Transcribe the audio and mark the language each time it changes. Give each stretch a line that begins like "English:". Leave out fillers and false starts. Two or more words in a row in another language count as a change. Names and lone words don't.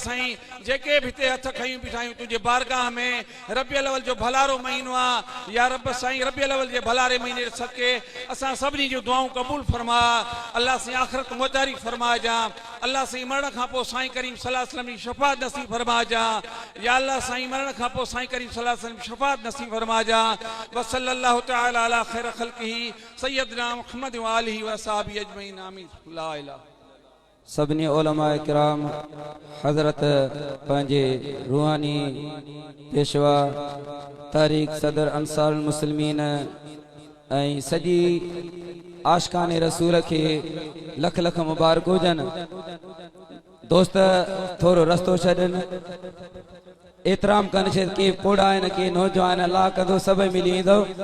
Sindhi: साईं जेके बि हिते हथ खयूं बीठा आहियूं तुंहिंजे बारगाह में रबियुल अव्वल जो भलारो महीनो आहे या रब साईं रबियुल अव्वल जे भलारे महीने सदके असां सभिनी जूं दुआऊं क़बूल फरमा अल्लाह साईं आख़िरत मुतारी फरमा जा अल्लाह साईं मरण खां पोइ साईं करीम
Arabic: صلى الله عليه وسلم
Sindhi: जी शफ़ाअत नसीब फरमा जा या अल्लाह साईं मरण खां पोइ साईं करीम
Arabic: صلى الله عليه وسلم
Sindhi: शफ़ाअत नसीब फरमा जा
Arabic: وصلى الله تعالى على خير خلقه سيدنا محمد وآله وأصحابه أجمعين آمين لا إله
Sindhi: सभिनी उलमा किराम हज़रत पंहिंजे रूहानी पेशवा तारीख़ सदर अंसार मुस्लिमीन ऐं सॼी आशिकाने रसूल खे लख लख मुबारक हुजनि दोस्त थोरो रस्तो छॾनि एतराम कनि छे के पोड़ा आहिनि के नौजवान अल्लाह कंदो सभई मिली ईंदो